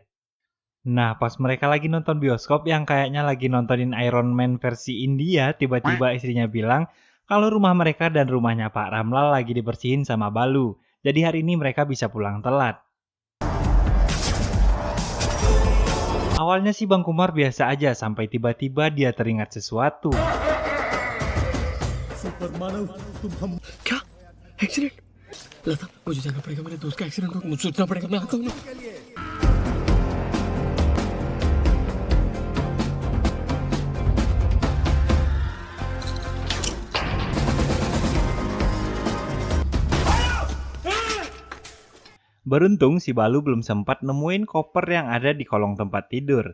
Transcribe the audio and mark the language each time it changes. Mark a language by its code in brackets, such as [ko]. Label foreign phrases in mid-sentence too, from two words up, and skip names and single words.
[id] Nah, pas mereka lagi nonton bioskop yang kayaknya lagi nontonin Iron Man versi India, tiba-tiba istrinya bilang kalau rumah mereka dan rumahnya Pak Ramlal lagi dibersihin sama Balu. Jadi hari ini mereka bisa pulang telat. Awalnya sih Bang Kumar biasa aja sampai tiba-tiba dia teringat sesuatu. [hi] क्या एक्सीडेंट लता मुझे जाना पड़ेगा मेरे दोस्त का एक्सीडेंट हो मुझे सोचना पड़ेगा मैं आता हूँ [id] Beruntung si Balu belum sempat nemuin koper yang ada di kolong tempat tidur.